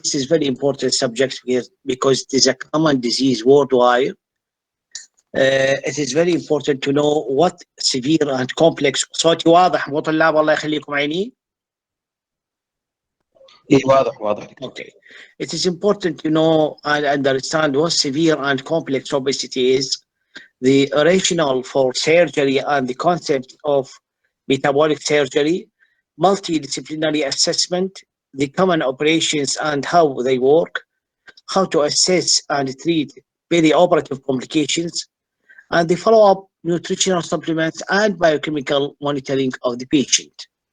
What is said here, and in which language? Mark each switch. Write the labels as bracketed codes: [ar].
[en] This is very important subject here because it is a common disease worldwide. It is very important to know what severe and complex. [ar] صوتي واضح مو طلاب الله يخليكم عيني. اي واضح. [en] Okay. It is important to know and understand what severe and complex obesity is, the rationale for surgery and the concept of metabolic surgery, multidisciplinary assessment, the common operations and how they work, how to assess and treat perioperative complications, and the follow-up nutritional supplements and biochemical monitoring of the patient.